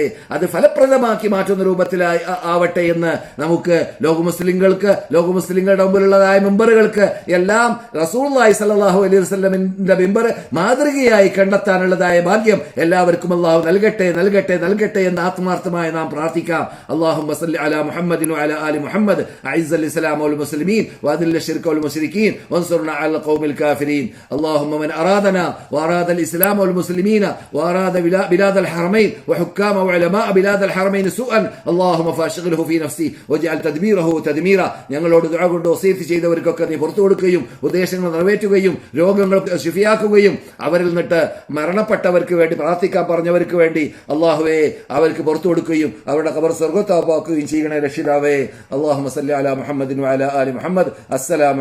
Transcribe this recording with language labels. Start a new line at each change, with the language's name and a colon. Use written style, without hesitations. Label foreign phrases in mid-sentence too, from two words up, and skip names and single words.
Malayalam: അത് ഫലപ്രദമാക്കി മാറ്റുന്ന രൂപത്തിലായി ആവട്ടെ എന്ന് നമുക്ക് ലോക മുസ്ലിങ്ങളുടെ മുമ്പിലുള്ളതായ മെമ്പറുകൾക്ക് എല്ലാം
Arabic: رسول الله صلى الله عليه وسلم
Malayalam: മെമ്പർ മാതൃകയായി കണ്ടെത്താനുള്ളതായ ഭാഗ്യം എല്ലാവർക്കും അല്ലാഹു നൽകട്ടെ എന്ന് ആത്മാർത്ഥമായി നാം പ്രാർത്ഥിക്കാം.
Arabic: اللهم صل على محمد وعلى آل محمد أعز الإسلام والمسلمين وأذل الشرك والمشركين وانصرنا على القوم الكافرين. اللهم من أرادنا وأراد الإسلام والمسلمين وأراد بلاد الحرمين وحكام وعلماء بلاد الحرمين سوءا اللهم فاشغله في نفسي واجعل تدبيره تدميرا.
Malayalam: ഞങ്ങളോട് ദുആ കൊണ്ട് വസീയത്ത് ചെയ്തവർക്കൊക്കെ നീ പുറത്തു കൊടുക്കുകയും ഉദ്ദേശങ്ങൾ നിറവേറ്റുകയും രോഗങ്ങൾ ശിഫിയാക്കുകയും അവരിൽ നിന്നിട്ട് മരണപ്പെട്ടവർക്ക് വേണ്ടി പ്രാർത്ഥിക്കാൻ പറഞ്ഞവർക്ക് വേണ്ടി അല്ലാഹുവേ അവർക്ക് പുറത്തു കൊടുക്കുകയും അവരുടെ ഖബർ സ്വർഗ്ഗത്താക്കുകയും ചെയ്യണേ രക്ഷിതാവേ.
Arabic: اللهم صل على محمد وعلى آل محمد.